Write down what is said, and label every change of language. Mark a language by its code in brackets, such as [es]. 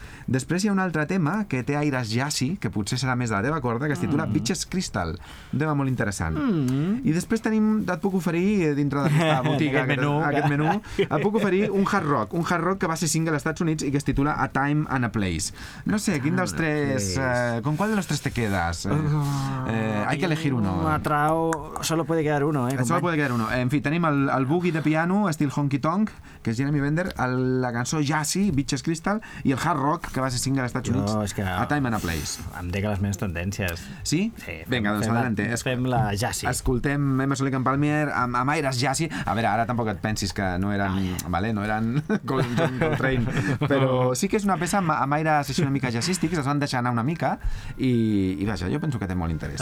[ca] Després hi ha un altre tema que té aires jazzy, que potser serà més de la teva corda, que es titula Bitches Crystal. Un tema molt interessant. Mm. I després et puc oferir, dintre d'aquesta botiga, aquest menú, et puc oferir un hard rock que va ser single als Estats Units i que es titula A Time and a Place. No sé, quin dels tres... [es] ¿con cuál de los tres te quedas? Hay que elegir uno. Matrao, solo puede quedar uno, ¿eh? Solo puede quedar uno. [ca] En fi, tenim el boogie de piano, estil honky-tonk, que és Jeremy Bender, la cançó jazzy, Bitches Crystal, i el hard rock, que va ser single als Estats Units, A Time and a Place. Em dec les meves tendències. Sí? Sí. Vinga, doncs adelante. Fem la jazzy. Escoltem Emerson & Palmier amb aires jazzy. A veure, ara tampoc et pensis que no eren, vale, no eren John Coltrane, però sí que és una peça amb aires així una mica jazzístics, es van deixar anar una mica, i vaja, jo penso que té molt interès.